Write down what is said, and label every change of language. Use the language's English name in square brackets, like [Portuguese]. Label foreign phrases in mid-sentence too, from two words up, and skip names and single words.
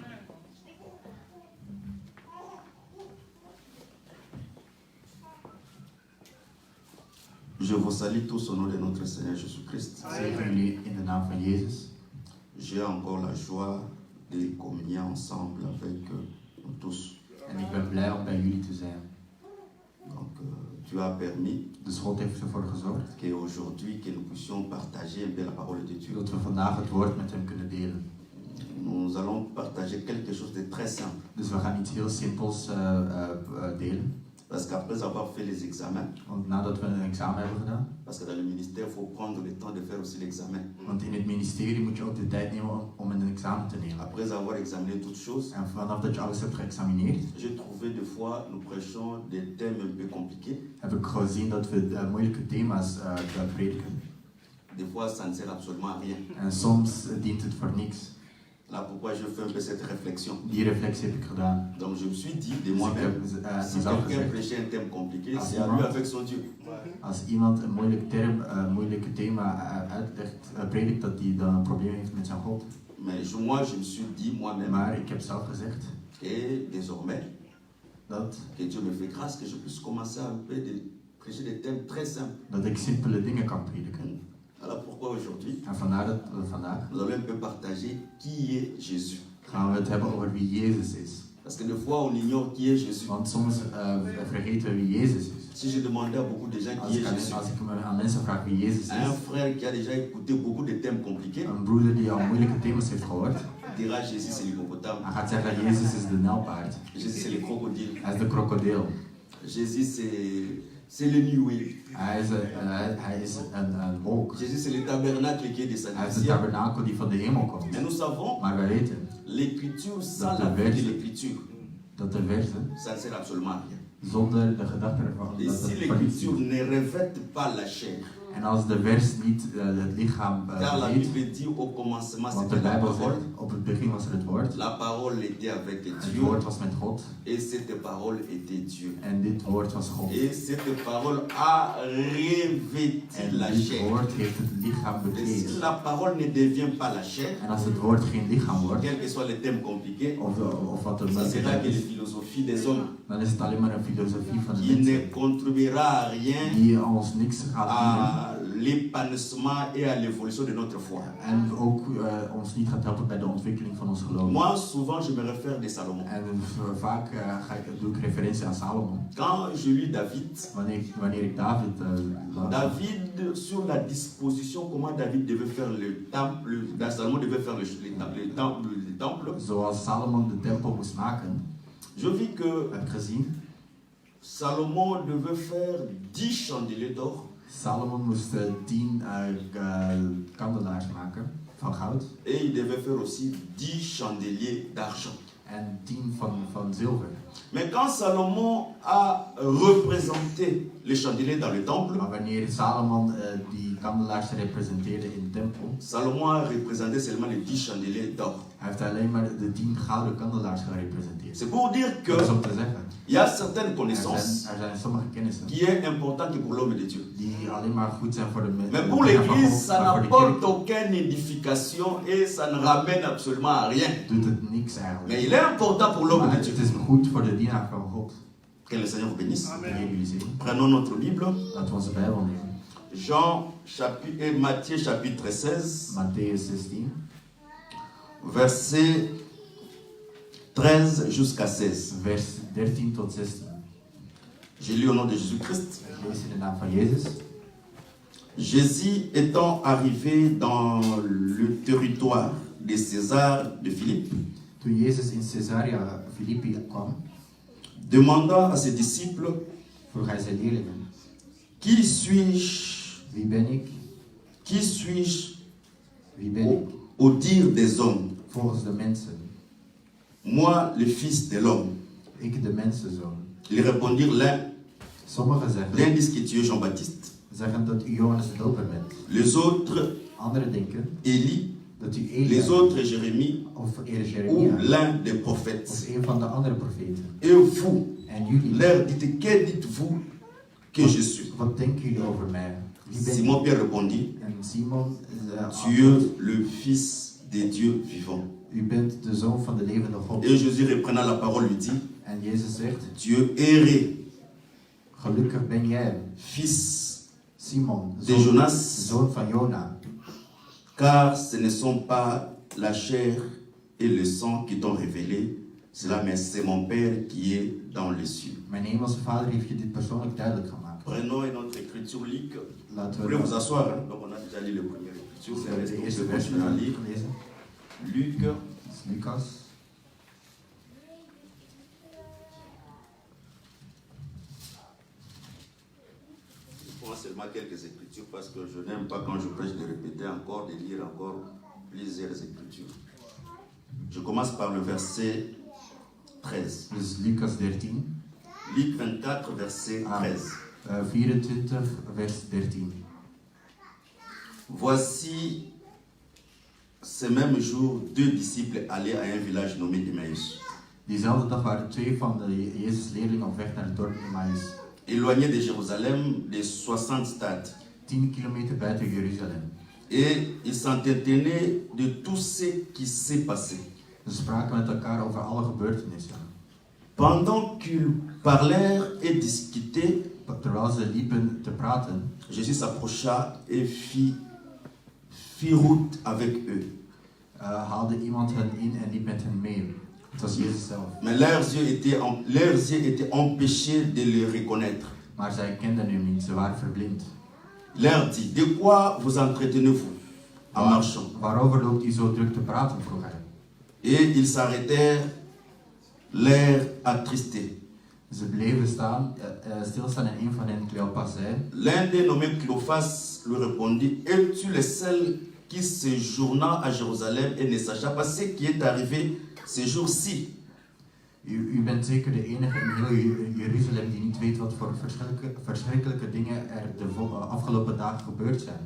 [French] Je vous salue tous au nom de notre Seigneur Jésus-Christ. J'ai encore la joie de communier ensemble avec nous tous. [Dutch] En ik ben blij om bij jullie te zijn. [French] Donc, tu as permis [Dutch] Dus God heeft ervoor gezorgd [French] qu'aujourd'hui que nous puissions partager un peu la parole de Dieu. [Dutch] dat we vandaag het woord met hem kunnen delen. [French] Nous allons partager quelque chose de très simple. [Dutch] Dus we gaan iets heel simpels delen. [French] Parce qu'après avoir fait les examens, [Dutch] Want nadat we een examen hebben gedaan, [French] parce que dans le ministère, il faut prendre le temps de faire aussi l'examen. [Dutch] want in het ministerie moet je ook de tijd nemen om een examen te nemen. [French] Après avoir examiné toutes choses, [Dutch] En vanaf dat je alles hebt geëxamineerd, [French] j'ai trouvé des fois, nous prêchons des thèmes un peu compliqués. [Dutch] heb ik gezien dat we moeilijke thema's prediken. [French] Des fois, ça ne sert absolument à rien. [Dutch] En soms dient het voor niks. [French] Là, pourquoi je fais un peu cette réflexion. [Dutch] Die reflectie heb ik gedaan. [French] Donc, je me suis dit de moi-même, si quelqu'un prêchait un thème compliqué, c'est à lui avec son Dieu. [Dutch] Als iemand een moeilijke thema predikt, dat hij dan een probleem heeft met zijn God. [French] Mais moi, je me suis dit moi-même, [Dutch] Maar ik heb zelf gezegd [French] et désormais, [Dutch] dat [French] que Dieu me fait grâce que je puisse commencer un peu de prêcher des thèmes très simples. [Dutch] ik simpele dingen kan prediken. [French] Alors pourquoi aujourd'hui, [Dutch] En vandaar dat we vandaag [French] nous allons un peu partager qui est Jésus. [Dutch] gaan we het hebben over wie Jezus is. [French] Parce que des fois, on ignore qui est Jésus. [Dutch] Want soms vergeten we wie Jezus is. [French] Si je demandais à beaucoup de gens qui est Jésus, [Dutch] Als ik aan mensen vraag wie Jezus [French] à un [Dutch] is, [French] frère qui a déjà écouté beaucoup de thèmes compliqués, [Dutch] een broeder die al moeilijke thema's heeft gehoord, [French] dira Jésus c'est l'hippopotame, [Dutch] hij gaat zeggen dat Jezus is de nijlpaard. [French] Jésus c'est le crocodile, [Dutch] Hij is de krokodil. [French] Jésus c'est le nuée, [Dutch] Hij is een wolk. [French] Jésus c'est le tabernacle qui est descendu [Dutch] Hij is [French] du [Dutch] de [French] ciel. [Dutch] tabernakel die van de hemel komt. [French] Mais nous savons, [Dutch] Maar wij weten [French] l'écriture, sans [Dutch] Dat [French] la [Dutch] de [French] vie de [Dutch] wet [French] l'écriture, [Dutch] dat de versen [French] ça ne sert absolument à rien. [Dutch] zonder de gedachte ervan [French] Et [Dutch] dat [French] si [Dutch] het [French] l'écriture [Dutch] verliest. [French] ne revête pas la chair, [Dutch] En als de vers niet het lichaam [French] car la [Dutch] beheert, [French] Bible dit au commencement [Dutch] want de [French] c'était la [Dutch] Bijbel [French] parole, [Dutch] zegt, op het begin was er het woord, [French] la parole était avec [Dutch] het [French] Dieu, [Dutch] woord was met God [French] et cette parole était Dieu. [Dutch] en dit woord was God. [French] Et cette parole a revêti [Dutch] En [French] la [Dutch] dit [French] chair. [Dutch] woord heeft het lichaam [French] Et si [Dutch] bekleed. [French] la parole ne devient pas la chair, [Dutch] En als het woord geen lichaam wordt, [French] quels que soient les thèmes compliqués, [Dutch] of wat er [French] ça [Dutch] moeilijk [French] sera que [Dutch] is, [French] les philosophies des hommes [Dutch] dan is het alleen maar een filosofie van de [French] qui ne [Dutch] mensen [French] contribuera à rien [Dutch] die ons niks gaat [French] à l'épanouissement et à l'évolution de notre foi. [Dutch] dienen en ook ons niet gaat helpen bij de ontwikkeling van ons geloof. [French] Moi, souvent, je me réfère de Salomon. [Dutch] En vaak doe ik referentie aan Salomon. [French] Quand je lis David, [Dutch] Wanneer ik David las, [French] David, sur la disposition, comment David devait faire le temple, Salomon devait faire le temple, [Dutch] zoals Salomon de tempel moest maken, [French] je vis que [Dutch] heb ik gezien, [French] Salomon devait faire 10 chandeliers d'or [Dutch] Salomon moest 10 kandelaars maken van goud [French] et il devait faire aussi 10 chandeliers d'argent. [Dutch] en 10 van zilver. [French] Mais quand Salomon a représenté les chandeliers dans le temple, [Dutch] Maar wanneer Salomon die kandelaars representeerde in de tempel, [French] Salomon a représenté seulement les 10 chandeliers d'or. [Dutch] hij heeft alleen maar de 10 gouden kandelaars gerepresenteerd. [French] C'est pour dire que [Dutch] Dat is om te zeggen, [French] il y a certaines connaissances [Dutch] er zijn sommige kennissen [French] qui est importante pour l'homme de Dieu. [Dutch] die alleen maar goed zijn voor de [French] Mais [Dutch] mensen. [French] pour l'église, ça n'apporte aucune édification et ça ne ramène absolument à rien. [Dutch] Doet het niks eigenlijk. [French] Mais il est important pour l'homme [Dutch] Maar [French] de [Dutch] het [French] Dieu. [Dutch] is goed voor de dienaar van God. [French] Que le Seigneur vous bénisse. [Dutch] De Heer jullie zegenen. [French] Prenons notre Bible. [Dutch] Laten we onze Bijbel nemen. [French] Matthieu chapitre 16, [Dutch] Matthäus 16, [French] verset 13 jusqu'à 16. [Dutch] vers 13 tot 16. [French] Je lis au nom de Jésus-Christ. [Dutch] Ik lees in de naam van Jezus. [French] Jésus étant arrivé dans le territoire de César de Philippe, [Dutch] Toen Jezus in Caesarea Philippi kwam, [French] demanda à ses disciples, [Dutch] vroeg hij zijn leerlingen: [French] qui suis-je? [Dutch] Wie ben ik? [French] Qui suis-je [Dutch] Wie ben ik? [French] au dire des hommes? [Dutch] Volgens de mensen. [French] Moi, le fils de l'homme. [Dutch] Ik de mensenzoon. [French] Ils répondirent l'un. [Dutch] Sommigen [French] L'un dit que tu es Jean-Baptiste. [Dutch] zeggen dat u Johannes de Doper bent. [French] Les autres, [Dutch] Anderen denken [French] Élie. [Dutch] dat u Elia [French] Les autres, Jérémie. [Dutch] of [French] Ou [Dutch] Jeremia [French] l'un des [Dutch] of [French] prophètes. [Dutch] een van de andere profeten. [French] Et vous, [Dutch] En jullie, [French] leur dites, que dites-vous que je suis? [Dutch] wat denken jullie over mij? Wie ben Simon ik? [French] Pierre répondit, [Dutch] En Simon [French] tu es le fils de Dieu vivant. [Dutch] u bent de zoon van de levende God. [French] Et Jésus reprenant la parole lui dit, [Dutch] En Jezus zegt, [French] tu es erré, [Dutch] gelukkig ben jij, [French] fils [Dutch] Simon, [French] de Jonas, [Dutch] zoon van Jona. [French] car ce ne sont pas la chair et le sang qui t'ont révélé cela, mais c'est mon Père qui est dans les cieux. [Dutch] Mijn hemelse vader heeft je dit persoonlijk duidelijk gemaakt. [French] Prenons une autre écriture, Luc. [Dutch] Laten [French] Vous [Dutch] we [French] voulez vous asseoir, hein? Donc on a déjà lu les premières écritures. [Dutch] de [French] Est-ce que vous [Dutch] eerste [French] pouvez [Dutch] vers [French] continuer à lire? [Dutch] gelezen. [French] Luc, [Dutch] Dat is Lucas. [French] je prends seulement quelques écritures parce que je n'aime pas quand je prêche de répéter encore, de lire encore plusieurs écritures. Je commence par le verset 13. [Dutch] Dus Lucas 13. [French] Luc 24, verset 13. [Dutch] 24 vers 13. [French] Voici, ce même jour, 2 disciples allaient à un village nommé Emmaüs, [Dutch] Diezelfde dag waren 2 van de Jezus leerlingen op weg naar het dorp Emmaus. [French] éloignés de Jérusalem de 60 stades. [Dutch] 10 kilometer buiten Jeruzalem. [French] Et ils s'entretenaient de tout ce qui s'est passé. [Dutch] Ze spraken met elkaar over alle gebeurtenissen. [French] Pendant qu'ils parlèrent et discutaient, [Dutch] Terwijl ze liepen te praten, [French] Jésus s'approcha et fit route avec eux. [Dutch] haalde iemand hen in en liep met hen mee. Het was Jezus zelf. [French] Mais leurs yeux étaient empêchés de le reconnaître. [Dutch] Maar zij kenden hem niet, ze waren verblind. [French] Leur dit, de quoi vous entretenez-vous en marchant? [Dutch] Waarover loopt u zo druk te praten, vroeg hij. [French] Et ils s'arrêtèrent, l'air attristé. [Dutch] Ze bleven stilstaan en een van hen, Cleopas, zei: [French] L'un des nommés Cléophas lui répondit, es-tu le seul qui séjourna à Jérusalem et ne sacha pas ce qui est arrivé ce jour-ci? [Dutch] U bent zeker de enige in heel Jeruzalem die niet weet wat voor verschrikkelijke dingen er de afgelopen dagen gebeurd zijn.